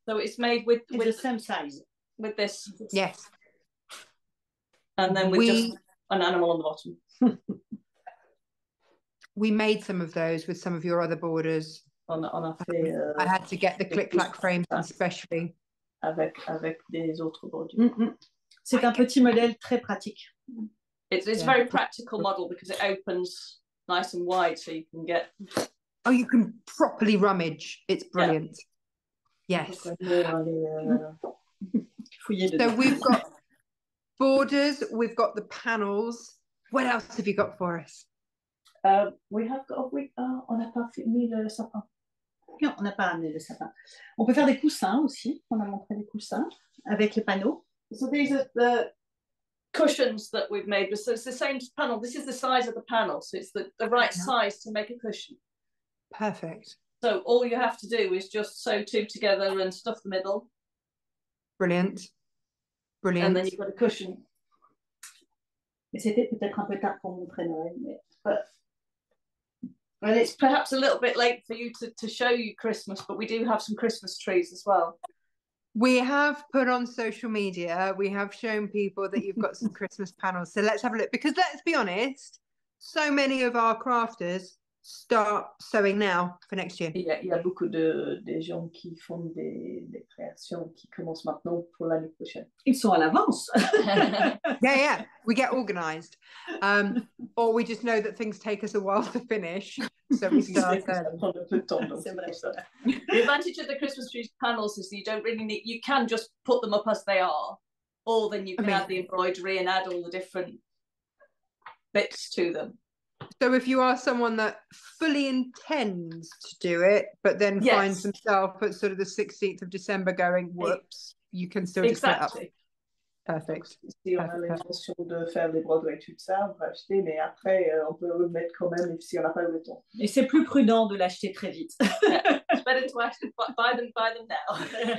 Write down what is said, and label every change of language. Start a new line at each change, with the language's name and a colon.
English: So it's made with the same size. With this. Yes. And then with just an animal on the bottom. We made some of those with some of your other borders. I had to get the click-clack frames especially.
French: Avec des autres bordures. C'est un petit modèle très pratique.
English: It's a very practical model because it opens nice and wide so you can get... Oh, you can properly rummage. It's brilliant. Yeah. Yes. So we've got borders, we've got the panels. What else have you got for us? We have got
French: on n'a pas mis le sapin. Non, on n'a pas amené le sapin. On peut faire des coussins aussi. On a montré des coussins avec les panneaux.
English: So these are the cushions that we've made. So it's the same panel. This is the size of the panel. So it's the right size to make a cushion. Perfect. So all you have to do is just sew 2 together and stuff the middle. Brilliant. Brilliant. And then you've got a cushion.
French: Mais c'était peut-être un peu tard pour montrer Noël, mais...
English: And it's perhaps a little bit late for you to show you Christmas, but we do have some Christmas trees as well. We have put on social media, we have shown people that you've got some Christmas panels. So let's have a look, because let's be honest, so many of our crafters start sewing now for next year.
French: Il y a beaucoup de gens qui font des créations qui commencent maintenant pour l'année prochaine. Ils sont à l'avance.
English: Yeah, we get organized. Or we just know that things take us a while to finish, so we start early. The advantage of the Christmas tree panels is that you don't really need, you can just put them up as they are, or then you can add the embroidery and add all the different bits to them. So if you are someone that fully intends to do it, but then finds himself at sort of the 16th of December going, whoops, you can still just put it up. Perfect.
French: Si on a l'intention de faire des broderies tout ça, on peut acheter, mais après, on peut le mettre quand même si on n'a pas le temps. Et c'est plus prudent de l'acheter très vite.
English: It's better to actually buy them now.